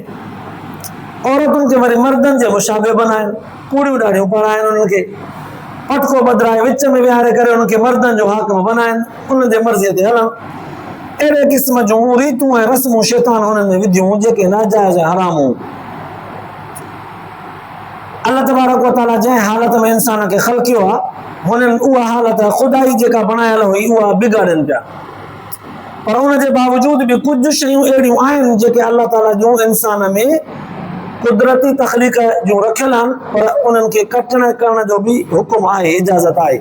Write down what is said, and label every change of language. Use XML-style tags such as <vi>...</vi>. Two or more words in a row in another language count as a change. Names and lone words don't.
<sd>औरतुनि खे वरी मर्दनि जे मुशाबे बनाइनि, कूड़ियूं ॾाढ़ियूं पाराइनि, उन्हनि खे पटको बदिराए विच में विहारे करे उन्हनि खे मर्दनि जो हाकिम बनाइनि, उन्हनि जे मर्ज़ीअ ते हलनि। अहिड़े क़िस्म जूं रीतूं ऐं रस्मूं शैतान हुननि में विधियूं जेके नाजाइज़ हरामूं।</sd> <ar>الله تبارك وتعالى</ar> <sd>जंहिं हालत में इंसान खे ख़लकियो आहे, हुननि उहा हालत खुदाई जेका बणायल हुई उहा बिगाड़नि पिया, पर उनजे बावजूद बि कुझु शयूं अहिड़ियूं आहिनि जेके अल्लाह ताला जूं इंसान में कुदरती तख़लीक़ जूं रखियल आहिनि, पर उन्हनि खे कटण करण जो बि हुकुम आहे, इजाज़त आहे।</sd>